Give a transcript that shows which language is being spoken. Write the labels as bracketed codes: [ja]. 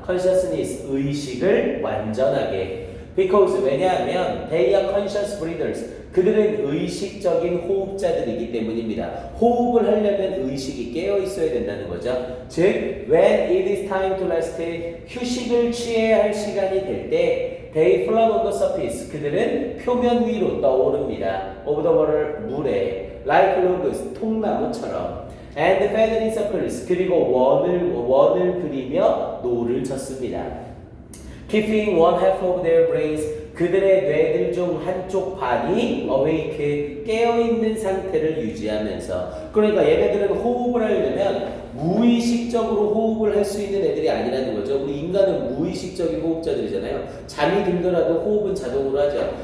[ko] consciousness, 의식을 완전하게. because, 왜냐하면 [en] they are conscious breathers, [ko] 그들은 의식적인 호흡자들이기 때문입니다. 호흡을 하려면 의식이 깨어 있어야 된다는 거죠. [en] 즉, when it is time to rest, [ko] 휴식을 취해야 할 시간이 될 때 [en] they float on the surface, [ko] 그들은 표면 위로 떠오릅니다. [en] of the water, 물에 like logs, [ko] 통나무처럼 [en] and feather in circles, [ko] 그리고 원을 그리며 노를 쳤습니다. [en] keeping one half of their brains, [ko] 그들의 뇌들 중 한쪽 반이 [en] awake, [ko] 깨어있는 상태를 유지하면서 그러니까 얘네들은 호흡을 하려면 무의식적으로 호흡을 할 수 있는 애들이 아니라는 거죠. 우리 인간은 무의식적인 호흡자들이잖아요. 잠이 들더라도 호흡은 자동으로 하죠.